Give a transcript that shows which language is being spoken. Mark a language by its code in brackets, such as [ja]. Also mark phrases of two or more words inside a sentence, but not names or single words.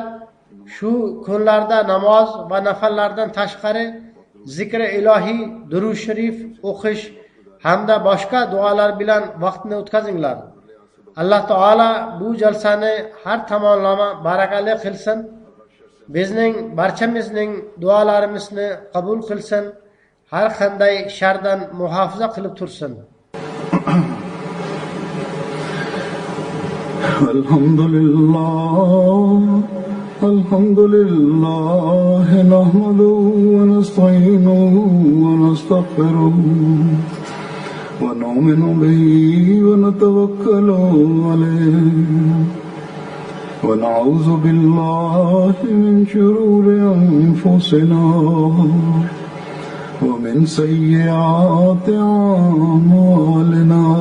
[uz] Shu kunlarda namoz va nafallardan tashqari zikri ilohiy, durud sharif o'qish hamda boshqa duolar bilan vaqtni o'tkazinglar. Alloh taolo bu jalsani har tomonlama barakali qilsin. bizning barchamizning duolarimizni qabul qilsin, har qanday shardan muhofaza qilib tursin. [ar] الحمد لله نحمده ونستعينه ونستغفره ونؤمن به ونتوكل عليه ونعوذ بالله من شرور أنفسنا ومن سيئات أعمالنا